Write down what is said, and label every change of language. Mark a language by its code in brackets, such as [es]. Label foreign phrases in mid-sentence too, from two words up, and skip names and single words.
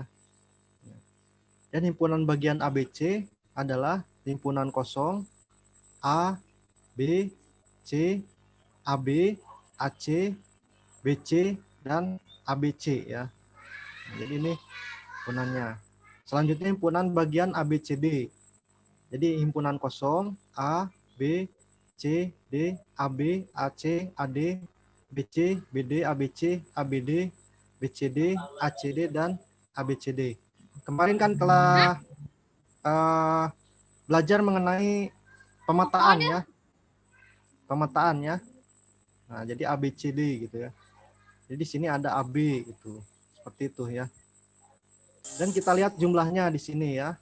[id] Dan himpunan bagian ABC adalah himpunan kosong A, B, C, AB, AC, BC, dan ABC ya. Jadi ini himpunannya. Selanjutnya himpunan bagian ABCD. Jadi himpunan kosong A, B, C, D, AB, AC, AD, BC, BD, ABC, ABD, BCD, ACD, dan ABCD. Kemarin kan telah belajar mengenai pemetaan ya. Pemetaan ya. Nah, jadi ABCD gitu ya. Jadi di sini ada AB gitu. Seperti itu ya. Dan kita lihat jumlahnya di sini ya.